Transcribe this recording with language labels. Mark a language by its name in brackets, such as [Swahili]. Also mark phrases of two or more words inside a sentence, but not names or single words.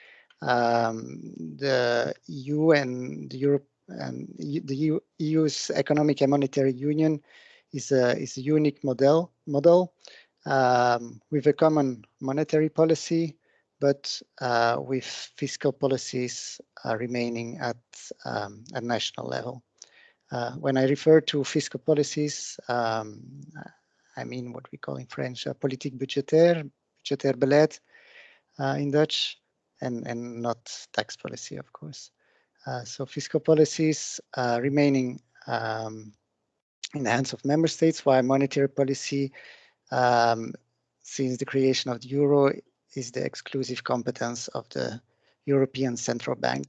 [English] The EU and the Europe and the EU's economic and monetary union is a unique model with a common monetary policy, but with fiscal policies remaining at national level. When I refer to fiscal policies, I mean what we call in French [French] politique budgétaire, [Dutch] budgétaire beleid [English] in Dutch, and not tax policy, of course. So fiscal policies remaining in the hands of member states, while monetary policy, since the creation of the euro, is the exclusive competence of the European Central Bank.